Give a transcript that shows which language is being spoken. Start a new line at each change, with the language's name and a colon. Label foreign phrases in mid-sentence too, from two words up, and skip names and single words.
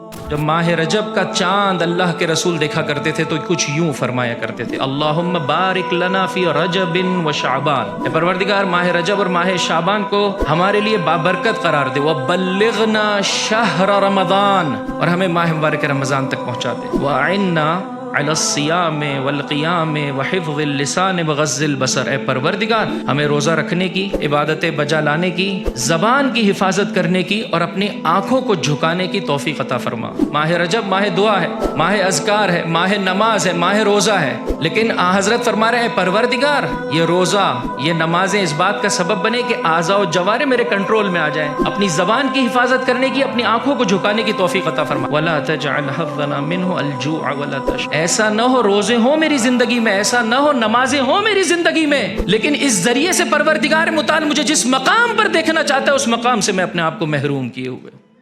Hindi: जब माह रजब का चांद अल्लाह के रसूल देखा करते थे तो कुछ यूं फरमाया करते थे,
Arabic: اللهم بارك لنا في رجب وشعبان,
Hindi: परवरदिगार माह रजब और माह शाबान को हमारे लिए बाबरकत करार दे,
Arabic: وبلغنا شهر رمضان,
Hindi: और हमें माह मुबारक रमज़ान तक पहुँचा दे,
Arabic: وأعنا على الصيام والقيام وحفظ اللسان وغض البصر,
Hindi: ए परवरदिगार हमें रोज़ा रखने की, इबादतें बजा लाने की, ज़बान की हिफाजत करने की और अपनी आँखों को झुकाने की तौफ़ीक़ अता फरमा। माह रजब माह दुआ है, माह अज़कार है, माह नमाज है, माह रोज़ा है, लेकिन हज़रत फरमा रहे हैं परवरदिगार ये रोज़ा ये नमाजें इस बात का सबब बने कि आज़ा व जवारे मेरे कंट्रोल में आ जाएं, अपनी ज़बान की हिफाजत करने की, अपनी आँखों को झुकाने की तौफ़ीक़ अता फरमा।
Arabic: ولا تجعل حظنا منه الجوع ولا تش,
Hindi: ऐसा न हो रोजे हो मेरी जिंदगी में, ऐसा न हो नमाजें हो मेरी जिंदगी में, लेकिन इस जरिए से परवरदिगार मुताल मुझे जिस मकाम पर देखना चाहता है उस मकाम से मैं अपने आप को महरूम किए हुए।